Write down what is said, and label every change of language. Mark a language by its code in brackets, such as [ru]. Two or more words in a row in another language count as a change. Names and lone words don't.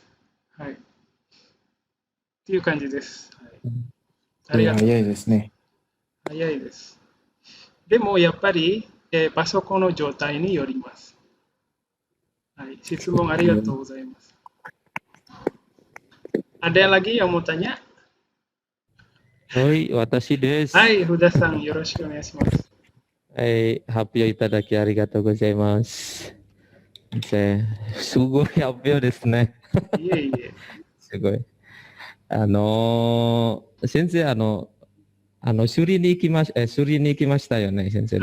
[ja] はい。っていう感じです。はい、ありがとう。早いですね。早いです。でもやっぱり、パソコンの状態によります。はい、質問ありがとうございます。 [id] Ada lagi yang mau tanya? [ja] はい、私です。はい、ふださんよろしくお願いします。はい、発表いただきありがとうございます。すごい発表ですね。いえいえ。すごい。先生、修理に行きましたよね、先生ね。